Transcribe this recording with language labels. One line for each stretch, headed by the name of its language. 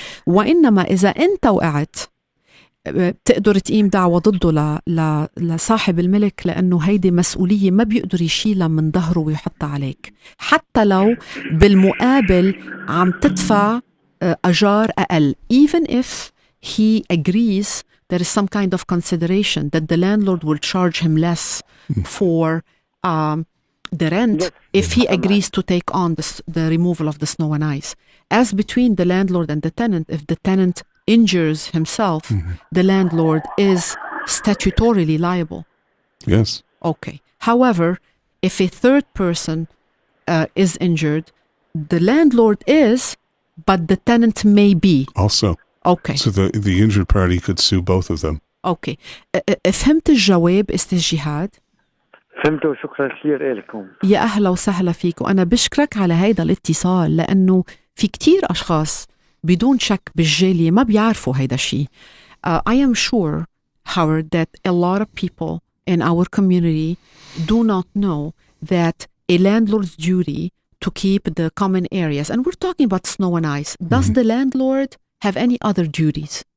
Arabic: وانما اذا انت وقعت بتقدر تقيم دعوة ضده لصاحب الملك، لأنه هيدي مسؤولية ما بيقدر يشيلها من ظهره ويحطها عليك، حتى لو بالمقابل عم تدفع أجار أقل.
English: Even if he agrees there is some kind of consideration that the landlord will charge him less for the rent if he agrees to take on the removal of the snow and ice. As between the landlord and the tenant, if the tenant injures himself, the landlord is statutorily liable. Yes. Okay. However, if a third person is injured, the landlord is, but the tenant may be. Also. Okay. So the injured party could sue both of them.
Arabic: Okay. فهمت الجواب استاذ جهاد؟ فهمته وشكرا كثير لكم. يا أهلا وسهلا فيك، وأنا بشكرك على هيدا الاتصال، لأنه في كتير أشخاص بدون شك بالجالية ما بيعرفوا هيدا الشيء.
English: I am sure, Howard, that a lot of people in our community do not know that a landlord's duty to keep the common areas, and we're talking about snow and ice, does the landlord have any other duties?